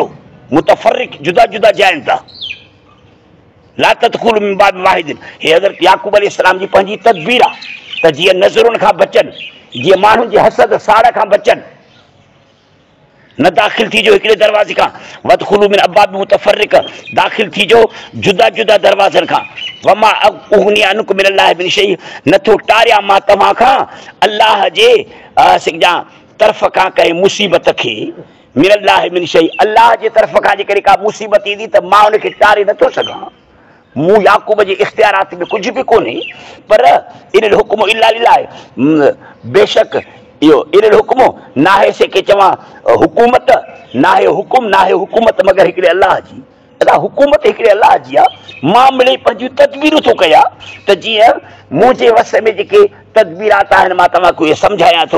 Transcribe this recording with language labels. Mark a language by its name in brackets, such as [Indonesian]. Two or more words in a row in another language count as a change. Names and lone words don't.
[Sindhi] मुतफर्रिक जुदा जुदा जाइनि था। [Arabic] لا تدخلوا من باب واحد. [Sindhi] हे हज़रत याकूब अलैहिस्सलाम जी पंहिंजी तदबीर आहे त जीअं नज़रुनि खां बचनि, जीअं माण्हुनि जे हसद साड़ खां बचनि, न दाख़िल थी जो हिकिड़े दरवाज़े खां। [Arabic] وادخلوا من أبواب متفرقة, [Sindhi] दाख़िल थी जो जुदा जुदा दरवाज़नि खां। [Arabic] وما أغني عنكم من الله من شيء, [Sindhi] नथो टारिया मां तव्हां खां अल्लाह जे तरफ़ खां कंहिं मुसीबत खे। [Arabic] من الله من شيء, [Sindhi] अल्लाह जे तरफ़ खां जेकॾहिं का मुसीबत ईंदी त मां उनखे टारे नथो सघां। मूं याकूब जे इख्तियारात में कुझु बि कोन्हे, पर [Arabic] إن الحكم إلا لله, [Sindhi] बेशक इहो [Arabic] إن الحكم [Sindhi] नाहे से के चवां हुकूमत, नाहे हुकुम, नाहे हुकूमत मगर हिकिड़े अल्लाह जी। अदा हुकूमत हिकिड़े अल्लाह जी आहे। मां मिले पंहिंजूं तदबीरूं थो कयां त जीअं मुंहिंजे वस में जेके तदबीरात आहिनि मां तव्हांखे इहे सम्झायां थो।